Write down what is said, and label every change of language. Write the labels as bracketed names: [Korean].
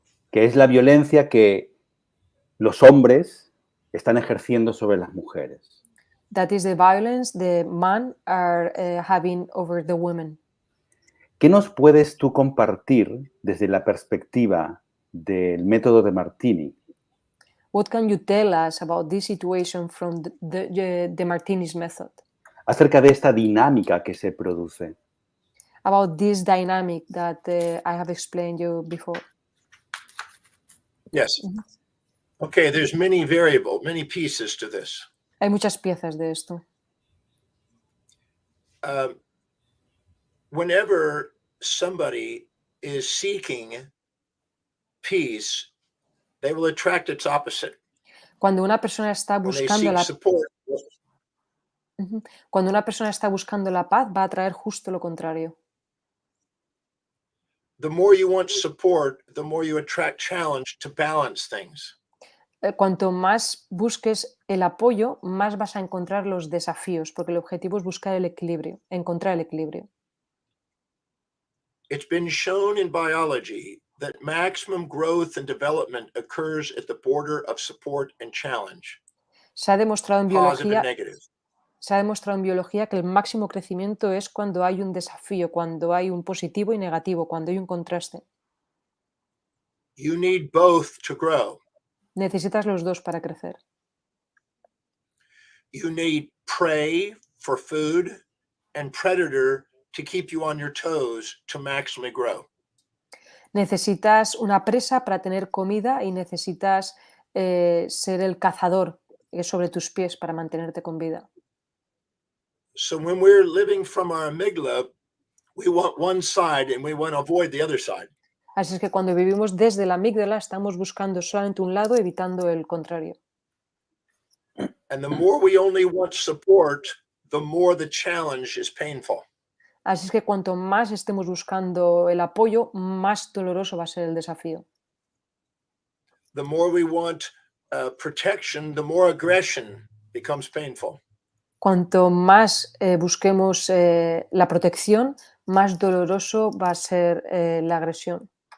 [Spanish] que es la violencia que los hombres están ejerciendo sobre las mujeres. [English] That is the violence the men are having over the women. [Spanish] ¿Qué nos puedes tú compartir desde la perspectiva del método de Demartini [English] What can you tell us about this situation from the Demartini's method? [Spanish] acerca de esta dinámica que se produce? [English] About this dynamic that I have explained you before. Yes. Okay, there's many pieces to this. [Spanish] Hay muchas piezas de esto. [English] Whenever somebody is seeking peace, they will attract its opposite. [Spanish] Cuando una persona está [English] When they [Spanish] buscando [English] seek support, [Spanish] Cuando una persona está buscando la paz, va a traer justo lo contrario. [English] the more you want support, the more you attract challenge to balance things. [Spanish] Cuanto más busques el apoyo, más vas a encontrar los desafíos, porque el objetivo es buscar el equilibrio, encontrar el equilibrio. [English] it's been shown in biology that maximum growth and development occurs at the border of support and challenge, [Spanish] Se ha demostrado en [English] positive and negative. [Spanish] se ha demostrado en biología que el máximo crecimiento es cuando hay un desafío, cuando hay un positivo y negativo, cuando hay un contraste. [English] You need both to grow. [Spanish] Necesitas los dos para crecer. [English] You need prey for food and predator to keep you on your toes to maximally grow. [Spanish] Necesitas una presa para tener comida y necesitas ser el cazador sobre tus pies para mantenerte con vida. [English] So when we're living from our amygdala, we want one side and we want to avoid the other side. [Spanish] Así es que cuando vivimos desde la amígdala estamos buscando solamente un lado, evitando el contrario. [English] And the more we only want support, the more the challenge is painful. [Spanish] Así es que cuanto más estemos buscando el apoyo, más doloroso va a ser el desafío. [English] The more we want protection, the more aggression becomes painful. [Spanish] Cuanto más busquemos la protección, más doloroso va a ser la agresión.